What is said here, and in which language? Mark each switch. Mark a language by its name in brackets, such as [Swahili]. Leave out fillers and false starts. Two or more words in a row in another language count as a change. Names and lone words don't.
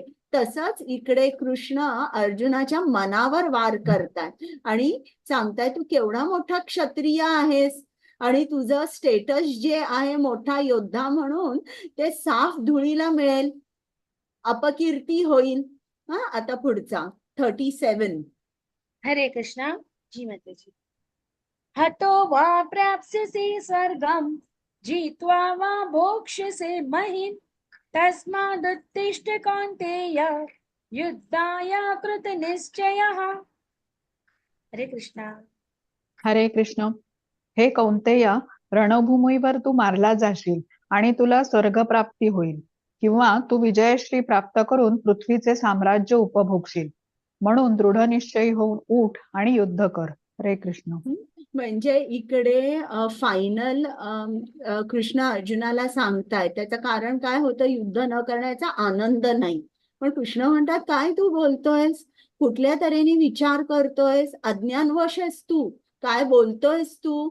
[Marathi] तसंच इकडे कृष्ण अर्जुनाच्या मनावर वार करताय आणि सांगताय तू केवढा मोठा क्षत्रिय आहेस आणि तुझं स्टेटस जे आहे मोठा योद्धा म्हणून ते साफ धुळीला मिळेल, अपकीर्ती होईल. आता पुढचा 37. हरे कृष्णा. जी माताजी. [Sanskrit] हतो वा प्राप्स्यसि स्वर्गं जित्वा वा भोक्ष्यसे महीम् तस्मादुत्तिष्ठ कौन्तेय युद्धाय कृतनिश्चयः. [Marathi] हरे कृष्णा. हरे कृष्ण. हे कौंतेय, रणभूमीवर तू मारला जाशील आणि तुला स्वर्गप्राप्ती होईल किंवा तू विजयश्री प्राप्त करून पृथ्वीचे साम्राज्य उपभोगशील. म्हणून दृढ निश्चयी होऊन उठ आणि युद्ध कर. हरे कृष्ण. म्हणजे इकडे फायनल कृष्ण अर्जुनाला सांगतायत. त्याचं कारण काय होतं? युद्ध न करण्याचा आनंद नाही. पण कृष्ण म्हणतात काय तू बोलतोयस, कुठल्या तऱ्हेने विचार करतोयस, अज्ञानवश आहेस तू. काय बोलतोयस तू?